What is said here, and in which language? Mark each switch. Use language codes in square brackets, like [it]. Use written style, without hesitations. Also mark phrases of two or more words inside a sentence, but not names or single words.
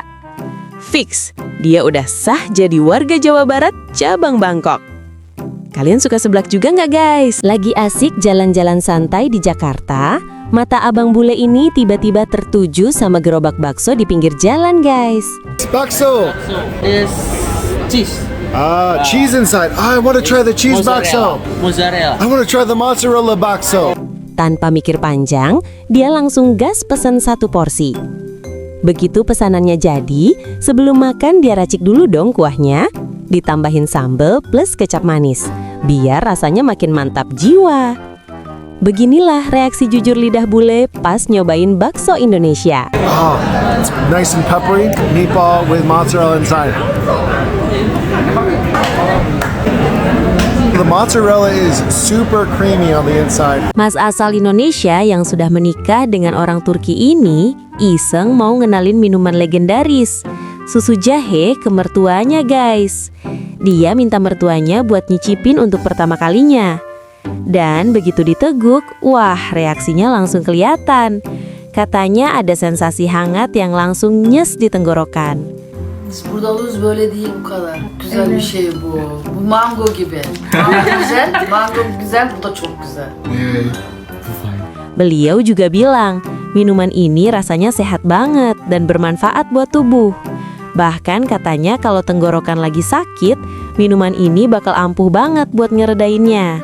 [id] Fix, dia udah sah jadi warga Jawa Barat cabang Bangkok. Kalian suka seblak juga nggak guys? Lagi asik jalan-jalan santai di Jakarta, mata abang bule ini tiba-tiba tertuju sama gerobak bakso di pinggir jalan guys. Bakso. [en] Is cheese. Cheese inside. I want to try the cheese bakso. Mozzarella. I want to try the mozzarella bakso. [id] Tanpa mikir panjang, dia langsung gas pesan 1 porsi. Begitu pesanannya jadi, sebelum makan dia racik dulu dong kuahnya, ditambahin sambal plus kecap manis, biar rasanya makin mantap jiwa. Beginilah reaksi jujur lidah bule pas nyobain bakso Indonesia. [en] Oh, it's nice and peppery. Meatball with mozzarella inside. The mozzarella is super creamy on the inside. [id] Mas asal Indonesia yang sudah menikah dengan orang Turki ini iseng mau ngenalin minuman legendaris, susu jahe ke mertuanya guys. Dia minta mertuanya buat nyicipin untuk pertama kalinya. Dan begitu diteguk, wah reaksinya langsung kelihatan. Katanya ada sensasi hangat yang langsung nyes di tenggorokan. [tr] Biz burada alıyoruz böyle değil bu kadar. Güzel bir şey bu. Bu mango gibi. Mango güzel, bu da çok güzel. [id] Beliau juga bilang, minuman ini rasanya sehat banget dan bermanfaat buat tubuh. Bahkan katanya kalau tenggorokan lagi sakit, minuman ini bakal ampuh banget buat ngeredainnya.